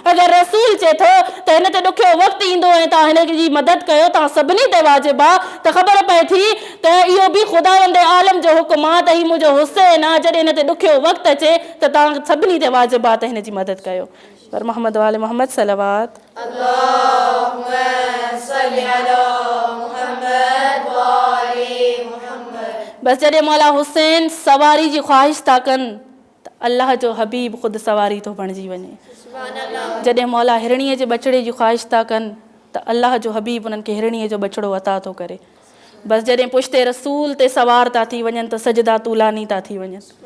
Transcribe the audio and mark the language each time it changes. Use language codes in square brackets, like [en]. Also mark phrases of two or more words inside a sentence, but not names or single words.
[sd] अगरि रसूल चए थो त हिन ते ॾुखियो वक़्तु ईंदो ऐं तव्हां हिन जी मदद कयो, तव्हां सभिनी ते वाजिबु आहे, त ख़बर पए थी त इहो बि ख़ुदावंद आलम जो हुकुम आहे त ही मुंहिंजो हुसैन आहे। जॾहिं हिन ते ॾुखियो वक़्तु अचे त तव्हां सभिनी ते वाजिबात हिन जी मदद कयो। [ar] بر محمد وآل محمد صلوات اللهم صل على محمد وآل محمد. [sd] बसि जॾहिं मौला हुसैन सवारी जी ख़्वाहिश था कनि त अल्लाह जो हबीब ख़ुदि सवारी थो बणिजी वञे। जॾहिं मौला हिरणीअ जे बछड़े जी ख़्वाहिश था कनि त अल्लाह जो हबीब उन्हनि खे हिरणीअ जो बछड़ो अता थो करे। बसि जॾहिं पुश्ते रसूल ते सवार था थी वञनि त सजदा तूलानी था थी वञनि।